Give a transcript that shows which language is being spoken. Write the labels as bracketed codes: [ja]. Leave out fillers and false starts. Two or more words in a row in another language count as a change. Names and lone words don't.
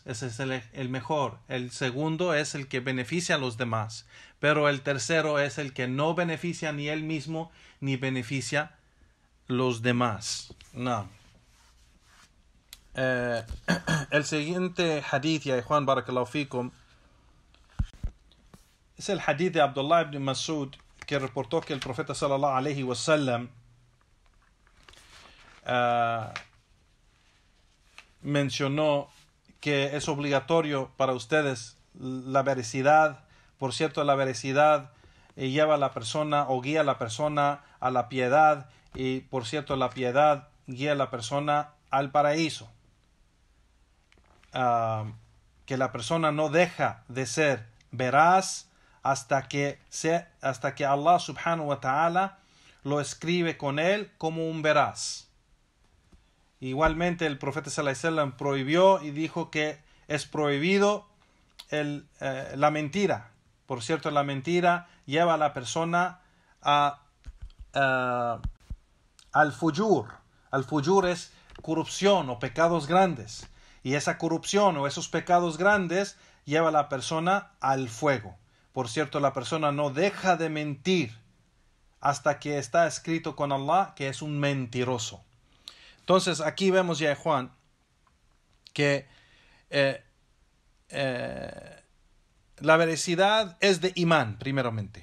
[es] Ese es el mejor. El segundo es el que beneficia a los demás. Pero el tercero es el que no beneficia ni él mismo ni beneficia a los demás. No. El siguiente hadith, ya Juan [ar] بارك الله فيكم, [es] es el hadith de Abdullah ibn Mas'ud, que reportó que el profeta [ar] صلى الله عليه وسلم [es] mencionó que es obligatorio para ustedes la veracidad. Por cierto, la veracidad lleva a la persona o guía a la persona a la piedad, y por cierto la piedad guía a la persona al paraíso. Que la persona no deja de ser veraz hasta que [ar] الله سبحانه وتعالى [es] lo escribe con él como un veraz. Igualmente el profeta [ar] صلى الله عليه وسلم [es] prohibió y dijo que es prohibido la mentira. Por cierto, la mentira lleva a la persona al fujur. Al fujur es corrupción o pecados grandes. Y esa corrupción o esos pecados grandes lleva a la persona al fuego. Por cierto, la persona no deja de mentir hasta que está escrito con Allah que es un mentiroso. Entonces aquí vemos ya, Juan, que la veracidad es de imán, primeramente.